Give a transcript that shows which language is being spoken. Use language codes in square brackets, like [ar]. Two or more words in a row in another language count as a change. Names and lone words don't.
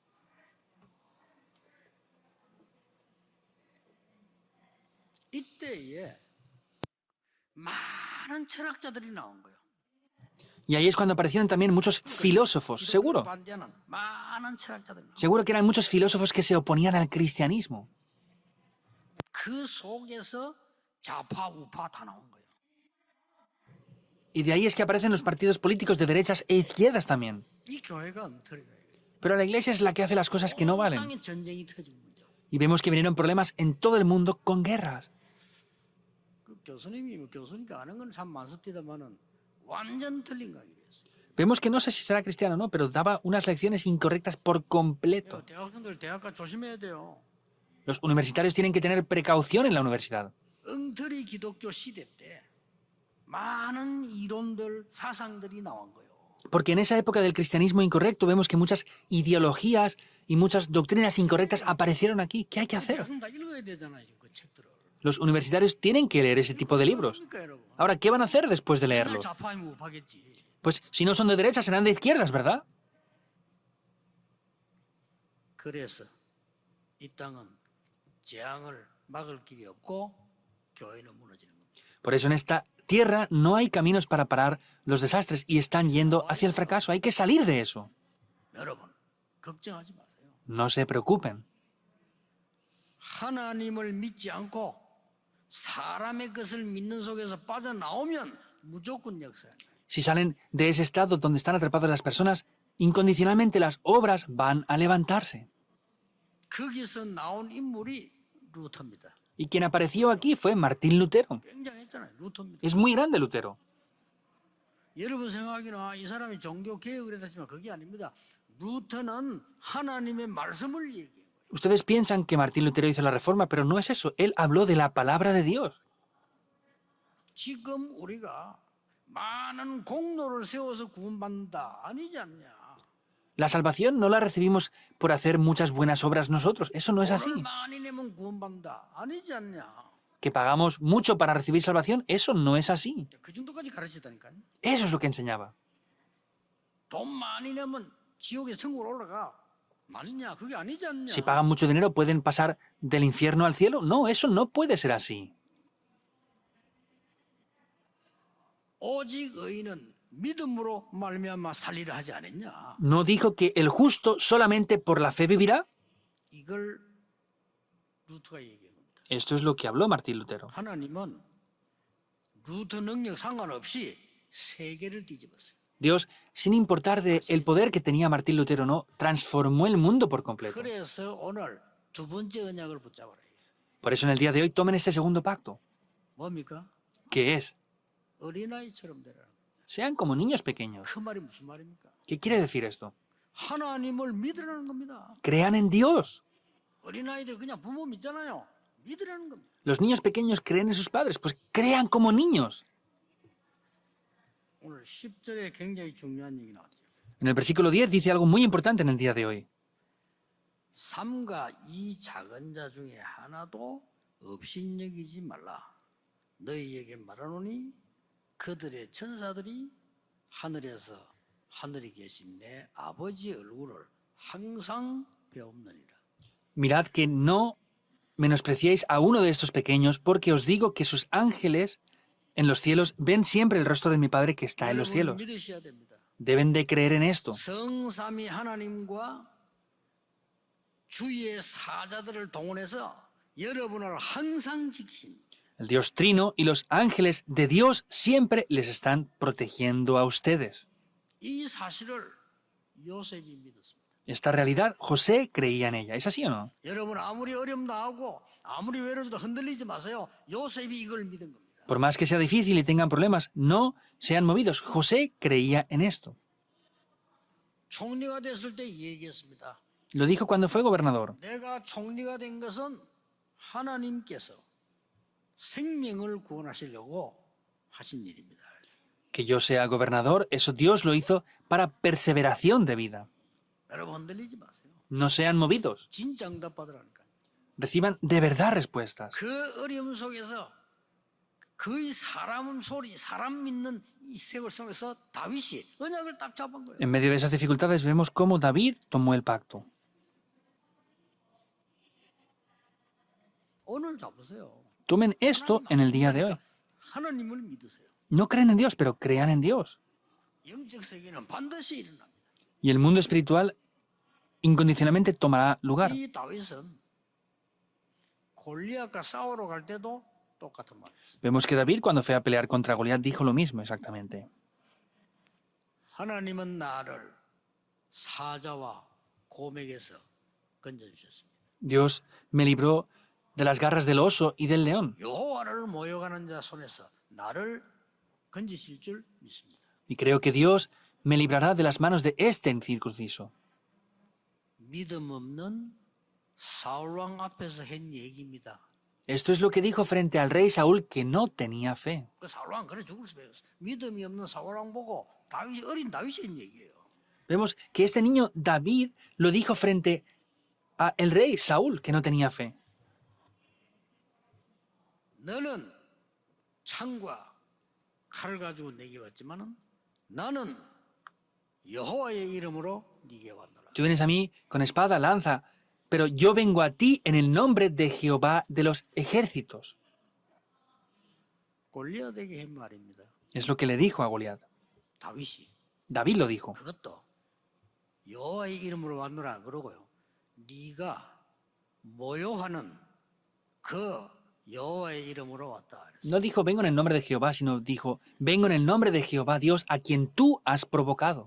[ko] 이때에 많은 철학자들이 나온 거예요. [es] Y ahí es cuando aparecieron también muchos filósofos, seguro. [ko] 반대하는 많은 철학자들이 나온 거예요. [es] Seguro que eran muchos filósofos que se oponían al cristianismo. [ko] 그 속에서 좌파 우파 다 나온 거예요. [es] Y de ahí es que aparecen los partidos políticos de derechas e izquierdas también. [ko] 이 교회가 엉터리가 이거예요. [es] Pero la iglesia es la que hace las cosas que no valen. [ko] 땅에 전쟁이 터진 문제. [es] Y vemos que vinieron problemas en todo el mundo con guerras. [ko] 그 교수님이 교수니까 아는 건 참 많습니다만은 완전 틀린 강의를 했어요. [es] Vemos que no sé si será cristiano o no, pero daba unas lecciones incorrectas por completo. [ko] 대학생들 대학가 조심해야 돼요. [es] Los universitarios tienen que tener precaución en la universidad. [ko] 엉터리 기독교 시대 때 많은 이론들 사상들이 나온 거예요. [es] Porque en esa época del cristianismo incorrecto vemos que muchas ideologías y muchas doctrinas incorrectas aparecieron aquí. ¿Qué hay que hacer? [ko] 대학생 다 읽어야 되잖아요, 지금 그 책들을. [es] Los universitarios tienen que leer ese tipo de libros. [ko] 그러니까 여러분. [es] Ahora, ¿qué van a hacer después de [ko] 맨날 [es] leerlos? [ko] 좌파이면 우파겠지. [es] Pues si no son de derechas, serán de izquierdas, ¿verdad? [ko] 그래서 이 땅은 재앙을 막을 길이 없고 교회는 무너지는 겁니다. [es] Por eso en esta tierra no hay caminos para parar los desastres y están yendo hacia el fracaso. Hay que salir de eso. [ko] 여러분, 걱정하지 마세요. [es] No se preocupen. [ko] 하나님을 믿지 않고 사람의 것을 믿는 속에서 빠져나오면 무조건 역사예요. [es] Si salen de ese estado donde están atrapadas las personas, incondicionalmente las obras van a levantarse. [ko] 거기서 나온 인물이 루터입니다. [es] Y quien apareció aquí fue Martín Lutero. [ko] 굉장했잖아요. 루터입니다. [es] Es muy grande Lutero. [ko] 여러분 생각하기는 이 사람이 종교 개혁을 했지만 그게 아닙니다. 루터는 하나님의 말씀을 얘기해요. [es] Ustedes piensan que Martín Lutero hizo la reforma, pero no es eso. Él habló de la palabra de Dios. [ko] 지금 우리가 많은 공로를 세워서 구원받는다 아니지 않냐? [es] La salvación no la recibimos por hacer muchas buenas obras nosotros. Eso no es así. [ko] 돈을 많이 내면 구원받는다 아니지 않냐? [es] Que pagamos mucho para recibir salvación, eso no es así. [ko] 그 정도까지 가르치다니까요. [es] Eso es lo que enseñaba. [ko] 돈 많이 내면 지옥에 천국으로 올라가. 맞냐? 그게 아니지 않냐? [es] Si pagan mucho dinero, ¿pueden pasar del infierno al cielo? No, eso no puede ser así. [ko] 오직 의인은 믿음으로 말미암아 살리라 하지 않았냐? [es] ¿No dijo que el justo solamente por la fe vivirá? [ko] 이걸 루터가 얘기한 겁니다. [es] Esto es lo que habló Martín Lutero. [ko] 하나님은 루터 능력 상관없이 세계를 뒤집었어요. [es] Dios, sin importar del poder que tenía Martín Lutero, no transformó el mundo por completo. [ko] 그래서 오늘 두 번째 언약을 붙잡으라. [es] Por eso en el día de hoy tomen este segundo pacto, [ko] 뭡니까? [es] que es, [ko] 어린아이처럼 되라. [es] sean como niños pequeños. [ko] 그 말이 무슨 말입니까? [es] ¿Qué quiere decir esto? [ko] 하나님을 믿으라는 겁니다. [es] Crean en Dios. [ko] 어린아이들 그냥 부모 믿잖아요. 믿으라는 겁니다. [es] Los niños pequeños creen en sus padres, pues crean como niños. [ko] 오늘 10절에 굉장히 중요한 얘기 나왔죠. [es] En el versículo 10 dice algo muy importante en el día de hoy. [ko] 삼가 이 작은 자 중에 하나도 업신여기지 말라. 너희에게 말하노니 그들의 천사들이 하늘에서 하늘에 계신 내 아버지의 얼굴을 항상 배움느니라. [es] Mirad que no menospreciéis a uno de estos pequeños, porque os digo que sus ángeles en los cielos ven siempre el rostro de mi Padre que está en los cielos. [ko] 믿으셔야 됩니다. [es] Deben de creer en esto. [ko] 성삼위 하나님과 주의 사자들을 동원해서 여러분을 항상 지키십니다. [es] El Dios Trino y los ángeles de Dios siempre les están protegiendo a ustedes. [ko] 이 사실을 요셉이 믿었습니다. [es] Esta realidad, José creía en ella. ¿Es así o no? [ko] 여러분 아무리 어려움 나오고 아무리 외로워도 흔들리지 마세요. 요셉이 이걸 믿은 겁니다. [es] Por más que sea difícil y tengan problemas, no sean movidos. José creía en esto. [ko] 총리가 됐을 때 얘기했습니다. [es] Lo dijo cuando fue gobernador. [ko] 내가 총리가 된 것은 하나님께서 생명을 구원하시려고 하신 일입니다. [es] Que yo sea gobernador, eso Dios lo hizo para perseveración de vida. [ko] 여러분 흔들리지 마세요. [es] No sean movidos. [ko] 진짜 응답 받으라니까. [es] Reciban de verdad respuestas. [ko] 그 어려움 속에서 거의 사람 소리, 사람 믿는 이 세월 속에서 다윗이 언약을 딱 잡은 거예요. [es] En medio de esas dificultades vemos cómo David tomó el pacto. [ko] 오늘 잡으세요. [es] Tomen esto en el día de hoy. [ko] 하나님을 믿으세요. [es] No creen en Dios, pero crean en Dios. [ko] 영적 세계는 반드시 일어납니다. [es] Y el mundo espiritual incondicionalmente tomará lugar. [ko] 이 다윗은 골리앗과 싸우러 갈 때도 똑같은 말이었어요. [es] Vemos que David, cuando fue a pelear contra Goliat, dijo lo mismo exactamente. [ko] 하나님은 나를 사자와 곰에게서 건져주셨습니다. [es] Dios me libró de las garras del oso y del león. [ko] 여호와를 모여가는 자 손에서 나를 건지실 줄 믿습니다. [es] Y creo que Dios me librará de las manos de este incircunciso. [ko] 믿음 없는 사울왕 앞에서 한 얘기입니다. [es] Esto es lo que dijo frente al rey Saúl, que no tenía fe. [ko] 그 사울왕 그래 죽을 수밖에 없어. 믿음이 없는 사울왕 보고 다윗이 어린 다윗이 한 얘기예요. [es] Vemos que este niño David lo dijo frente a el rey Saúl, que no tenía fe. [ko] 너는 창과 칼을 가지고 내게 왔지만은 나는 여호와의 이름으로 네게 왔노라. [es] Tú vienes a mí con espada, lanza, pero yo vengo a ti en el nombre de Jehová de los ejércitos. [ko] 골리앗에게 한 말입니다. [es] Es lo que le dijo a Goliat. [ko] 다윗이 [es] David lo dijo. [ko] 그것도 여호와의 이름으로 왔노라 그러고요. 네가 모요하는 그 여호와의 이름으로 왔다. [es] No dijo vengo en el nombre de Jehová, sino dijo vengo en el nombre de Jehová Dios a quien tú has provocado.